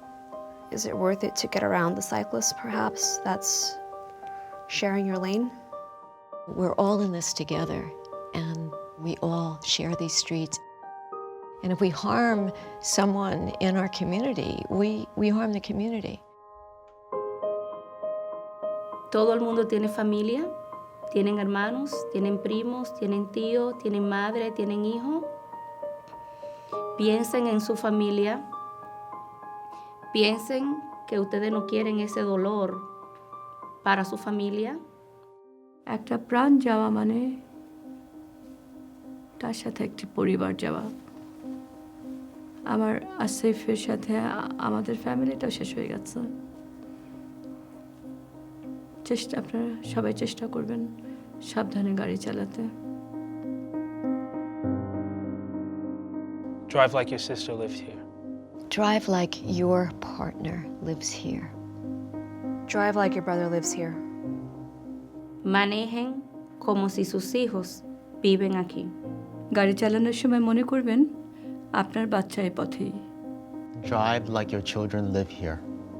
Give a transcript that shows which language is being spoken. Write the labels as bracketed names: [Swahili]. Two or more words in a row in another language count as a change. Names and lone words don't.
[English] Is it worth it to get around the cyclist, perhaps, that's sharing your lane? We're all in this together, and we all share these streets. And if we harm someone in our community, we harm the community. [Spanish] Todo el mundo tiene familia, tienen hermanos, tienen primos, tienen tíos, tienen madre, tienen hijo. Piensen en su familia. Piensen que ustedes no quieren ese dolor para su familia. [Bangla] একটা প্রাণ যাওয়া মানে তার সাথে একটি পরিবার যাওয়া। আমার আসিফের সাথে আমাদের ফ্যামিলিটাও শেষ হয়ে গেছে। আপনারা সবাই চেষ্টা করবেন সাবধানে গাড়ি চালাতে। [English] Drive like your sister lived here. Drive like your partner lives here. Drive like your brother lives here. [Spanish] Manejen como si sus hijos viven aquí. [Bangla] গাড়ি চালানোর সময় মনে করবেন আপনার বাচ্চা এই পথেই। [English] Drive like your children live here.